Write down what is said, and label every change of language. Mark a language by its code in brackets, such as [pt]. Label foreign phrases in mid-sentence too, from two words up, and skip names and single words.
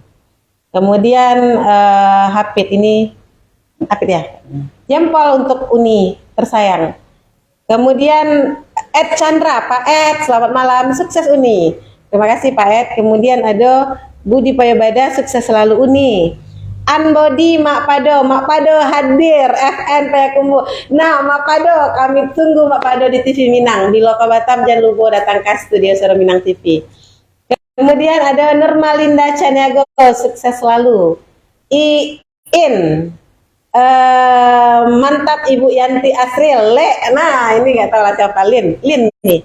[id] Kemudian Hafid ya. Jempol untuk Uni, tersayang. Kemudian Ed Chandra, Pak Ed, selamat malam, sukses Uni. Terima kasih Pak Ed. Kemudian ada Budi Payobada, sukses selalu Uni. Anbody Mak Pado hadir FN Payakumbuh. Nah Mak Pado, kami tunggu Mak Pado di TV Minang. Di Loka Batam, jangan lupa datang ke studio Suara Minang TV. Kemudian ada Nurmalinda Caniago, sukses selalu. Mantap Ibu Yanti Asril. Nah ini nggak tahu lah siapa. Lin nih.